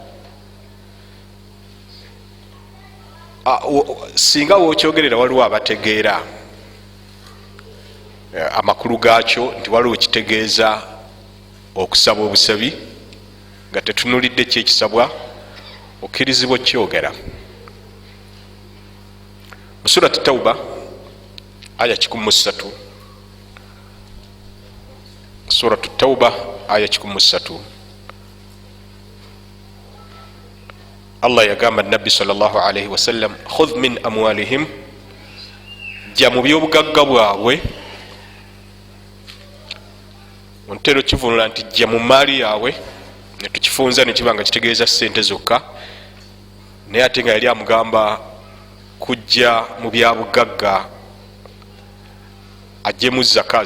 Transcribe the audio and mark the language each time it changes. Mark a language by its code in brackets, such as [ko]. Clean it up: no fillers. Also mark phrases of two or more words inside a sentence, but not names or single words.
[lg] Singa wokyogerera waliwo abategeera amakulu gaakyo nti waliwo kitegeeza okusaba obusabi nga tetunulidde kyekisabwa, okkirizibwa kyogera. Mu surati Tawba aya 13 suratu tauba aya 13 Allah yagamba nabbi [ar] صلى الله عليه وسلم خذ من أموالهم [lg] jja mu byobugagga bwabwe ontero kivunula nti jja mu maali yaabwe netukifunza nekibanga kitegeeza sente zokka naye ate nga yali amugamba kujja mu byabugagga ajjemu zaka.